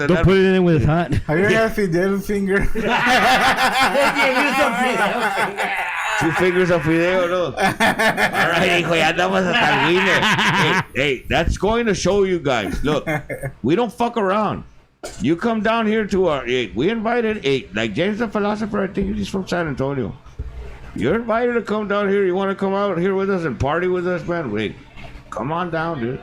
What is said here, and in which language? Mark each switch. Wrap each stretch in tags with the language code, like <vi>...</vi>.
<en>Don't put it in when it's hot. Have you ever had fidel finger? Two fingers of fideo, no. Alright,</en> <es>hijo, ya andamos hasta el</es> <en>winner. Hey, that's going to show you guys. Look, we don't fuck around. You come down here to our, we invited, like James the Philosopher, I think he's from San Antonio. You're invited to come down here. You want to come out here with us and party with us, man? Wait, come on down, dude.</en>